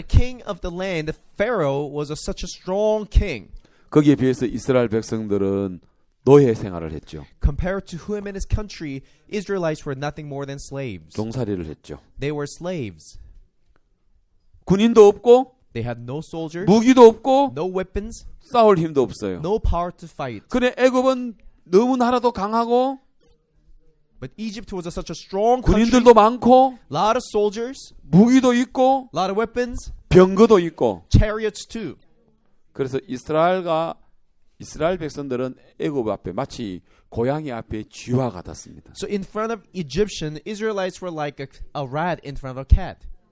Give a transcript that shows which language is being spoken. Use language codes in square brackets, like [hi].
[en] And the king of the land, Pharaoh, was such a strong king. [ko] 거기에 비해서 이스라엘 백성들은 노예 생활을 했죠. [en] Compared to him and his country, Israelites were nothing more than slaves. [ko] 종살이를 했죠. [en] They were slaves. [ko] 군인도 없고 [en] They had no soldiers, [ko] 무기도 없고 [en] no weapons, [ko] 싸울 힘도 없어요. [en] no power to fight. [ko] 그래 애굽은 너무 나라도 강하고 [en] But Egypt was such a strong country, [ko] 군인들도 많고 [en] lot of soldiers, [ko] 무기도 있고 [en] lot of weapons, [ko] 병거도 있고 [en] chariots too. [ko] 그래서 이스라엘 백성들은 애굽 앞에 마치 고양이 앞에 쥐와 같았습니다. [en] So in front of Egyptian, Israelites were like a rat in front of a cat.